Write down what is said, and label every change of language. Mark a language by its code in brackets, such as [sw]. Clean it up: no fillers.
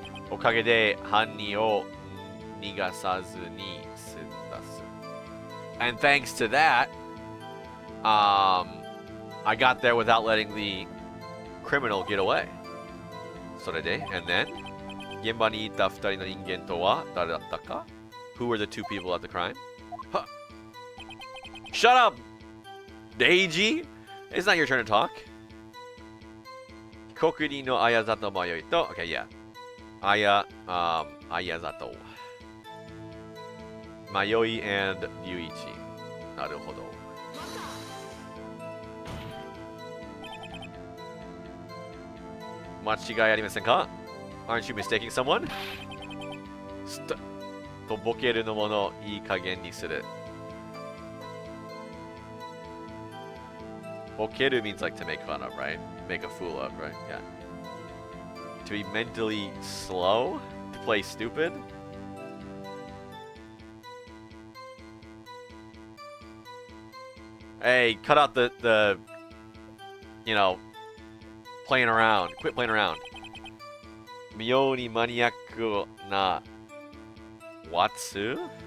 [ja] おかげで犯人を逃がさずに済んだす. [en] And thanks to that, I got there without letting the criminal get away. [ja] それで, [en] and then? [ja] 現場にいた2人の人間とは誰だったか? [en] Who were the two people at the crime? Huh. Shut up! Deiji? It's not your turn to talk. [ja] 被告人の綾里迷いと [en] Okay, yeah. [ja] 綾里迷い and 龍一。なるほど。間違いありませんか? [en] Aren't you mistaking someone? [ja] とぼけるのものいい加減にする。ボケる [en] means like to make fun of, right? Make a fool of, right? Yeah. To be mentally slow? To play stupid? Hey, cut out the you know, playing around. Quit playing around. [ja] 妙にマニアックな Watsu?